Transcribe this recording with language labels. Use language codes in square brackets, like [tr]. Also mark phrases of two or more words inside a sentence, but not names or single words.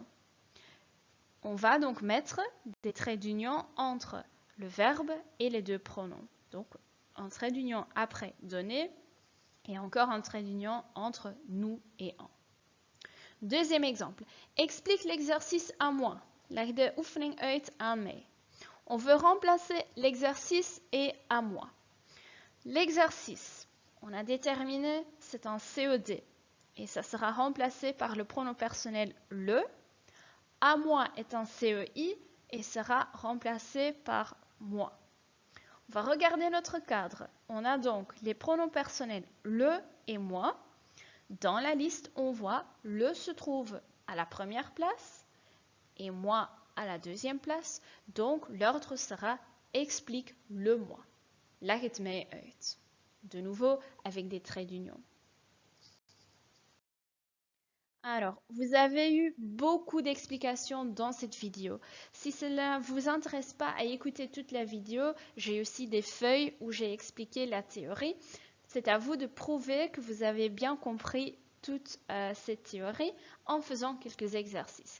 [fr] On va donc mettre des traits d'union entre le verbe et les deux pronoms. Donc un trait d'union après donner et encore un trait d'union entre nous et en. Deuxième exemple. Explique l'exercice à moi. [nl] Leg de oefening uit aan mij. [fr] On veut remplacer l'exercice et à moi. L'exercice, on a déterminé, c'est un CED et ça sera remplacé par le pronom personnel le. À moi est un CEI et sera remplacé par moi. On va regarder notre cadre. On a donc les pronoms personnels le et moi. Dans la liste, on voit le se trouve à la première place et moi à la deuxième place. Donc, l'ordre sera explique le moi. [nl] Leg het mij uit. [fr] De nouveau avec des traits d'union. Alors, vous avez eu beaucoup d'explications dans cette vidéo. Si cela ne vous intéresse pas à écouter toute la vidéo, j'ai aussi des feuilles où j'ai expliqué la théorie. C'est à vous de prouver que vous avez bien compris toute cette théorie en faisant quelques exercices.